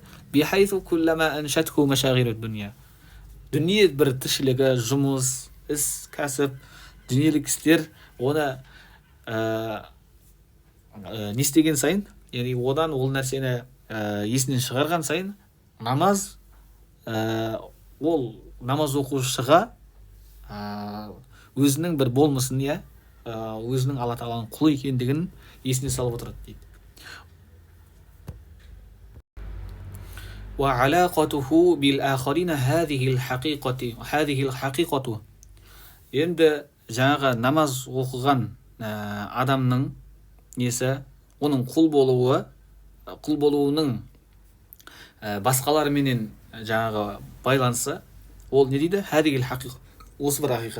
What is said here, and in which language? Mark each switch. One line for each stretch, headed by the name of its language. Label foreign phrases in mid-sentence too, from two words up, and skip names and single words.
Arabic: بحيث كلما أنسته مشاغل الدنيا.
Kazakh: Дүние бір тіршілігі, жұмыс, іс, кәсіп, дүниелік істер оны не істеген сайын, яғни одан ол нәрсені есінен шығарған сайын, намаз ол намаз оқушыға өзінің бір болмысын, өзінің Алла тағаланың құлы екендігін есіне салып отырады дейді.
Arabic: وعلاقته بالآخرين هذه الحقيقة.
Kazakh: Енді жаңағы намаз оқыған адамның несі, оның құл болуының басқаларменен жаңағы байланысы, ол не дейді?
Arabic: هذه الحقيقة.
Kazakh: Осы бір ақиқат.